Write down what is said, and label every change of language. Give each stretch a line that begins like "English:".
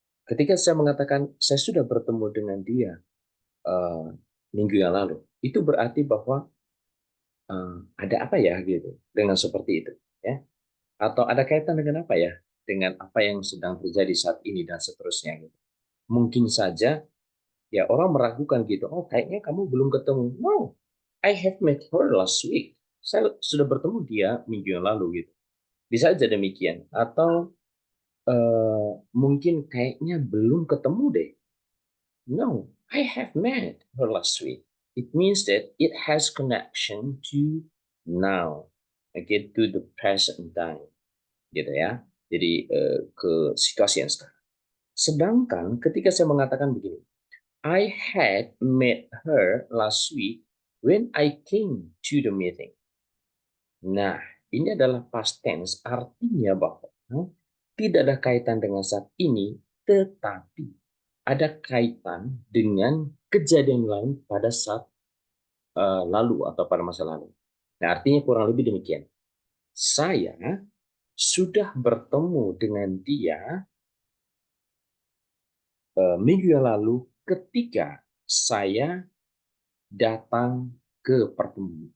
Indonesian: Ketika saya mengatakan saya sudah bertemu dengan dia minggu yang lalu, itu berarti bahwa ada apa ya gitu dengan seperti itu, ya? Atau ada kaitan dengan apa ya? Dengan apa yang sedang terjadi saat ini dan seterusnya gitu. Mungkin saja ya orang meragukan gitu. Oh, kayaknya kamu belum ketemu.
English: No, I have met her last week.
Indonesian: Saya sudah bertemu dia minggu yang lalu gitu. Bisa aja demikian. Atau mungkin kayaknya belum ketemu deh.
English: No, I have met her last week. It means that it has connection to now. Okay, to the present time.
Indonesian: Gitu ya. Jadi ke situasi yang sekarang. Sedangkan ketika saya mengatakan begini,
English: I had met her last week when I came to the meeting.
Indonesian: Nah, ini adalah past tense, artinya bahwa tidak ada kaitan dengan saat ini, tetapi ada kaitan dengan kejadian lain pada saat lalu atau pada masa lalu. Nah, artinya kurang lebih demikian. Saya sudah bertemu dengan dia minggu yang lalu ketika saya datang ke pertemuan.